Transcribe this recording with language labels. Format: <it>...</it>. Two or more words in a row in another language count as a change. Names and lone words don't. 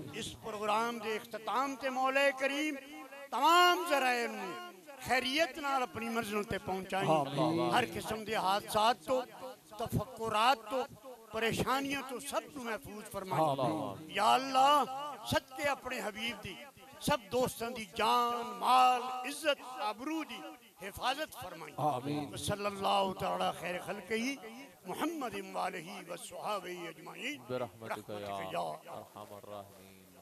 <pa>ایس پروگرام دے اختتام تے مولا کریم تمام ذرائع نوں خیریت نال اپنی منزل تے پہنچائیں. ہر قسم دے حادثات توں تفکرات توں پریشانیاں توں سب نوں محفوظ فرمائیں. یا اللہ صدقے اپنے حبیب دے سب دوستاں دی جان مال عزت آبرو دی حفاظت فرمائیں.</pa> <ar>صلى الله تعالى على خير خلقه محمد وآله وصحبه أجمعين برحمتك يا या أرحم الراحمين.</ar>